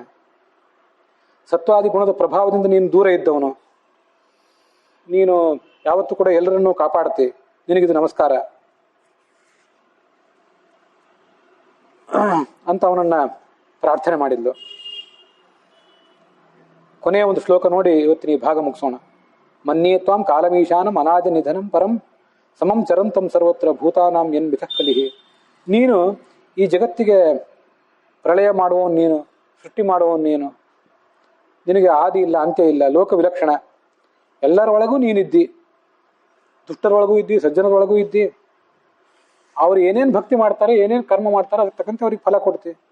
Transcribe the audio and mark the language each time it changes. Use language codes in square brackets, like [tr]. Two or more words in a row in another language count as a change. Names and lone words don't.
[kn] ಸತ್ವಾದಿ ಗುಣದ ಪ್ರಭಾವದಿಂದ ನೀನು ದೂರ ಇದ್ದವನು, ನೀನು ಯಾವತ್ತೂ ಕೂಡ ಎಲ್ಲರನ್ನೂ ಕಾಪಾಡ್ತಿ, ನಿನಗಿದು ನಮಸ್ಕಾರ ಅಂತ ಅವನನ್ನ ಪ್ರಾರ್ಥನೆ ಮಾಡಿದ್ಲು. ಕೊನೆಯ ಒಂದು ಶ್ಲೋಕ ನೋಡಿ ಇವತ್ತಿನ ಈ ಭಾಗ ಮುಗಿಸೋಣ. [sa] ಮನ್ಯೇ ತ್ವಾಂ ಕಾಲಮೀಶಾನಂ ಅನಾಜ ನಿಧನಂ ಪರಂ ಸಮಂ ಚರಂತಂ ಸರ್ವತ್ರ ಭೂತಾನಾಂ ಎನ್ ಮಿಥಃ ಕಲಿಹಿ. [kn] ನೀನು ಈ ಜಗತ್ತಿಗೆ ಪ್ರಳಯ ಮಾಡುವವನು ನೀನು, ಸೃಷ್ಟಿ ಮಾಡುವವನು ನೀನು. ನಿನಗೆ ಆದಿ ಇಲ್ಲ, ಅಂತ್ಯ ಇಲ್ಲ, ಲೋಕ ವಿಲಕ್ಷಣ. ಎಲ್ಲರ ಒಳಗೂ ನೀನಿದ್ದಿ, ದುಷ್ಟರೊಳಗೂ ಇದ್ದಿ, ಸಜ್ಜನರೊಳಗೂ ಇದ್ದಿ. ಅವ್ರು ಏನೇನು ಭಕ್ತಿ ಮಾಡ್ತಾರೆ, ಏನೇನು ಕರ್ಮ ಮಾಡ್ತಾರೆ, ಅದಕ್ಕೆ ತಕ್ಕಂತೆ ಅವ್ರಿಗೆ ಫಲ ಕೊಡ್ತಿ.